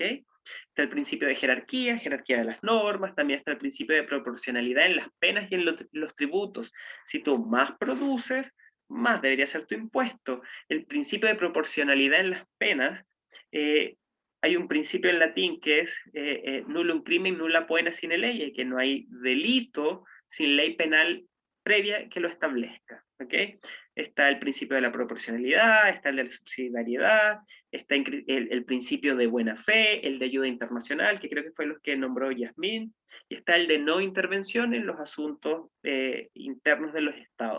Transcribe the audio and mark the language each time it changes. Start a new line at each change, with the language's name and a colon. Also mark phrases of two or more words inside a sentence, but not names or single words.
Spanish: Está el principio de jerarquía, jerarquía de las normas, también está el principio de proporcionalidad en las penas y en los tributos. Si tú más produces, más debería ser tu impuesto. El principio de proporcionalidad en las penas, hay un principio en latín que es
Latin: nullum crimen nulla poena sine
Spanish: ley, que no hay delito sin ley penal previa que lo establezca, ¿ok? Está el principio de la proporcionalidad, está el de la subsidiariedad, está el principio de buena fe, el de ayuda internacional, que creo que fue los que nombró Yasmín, y está el de no intervención en los asuntos internos de los estados.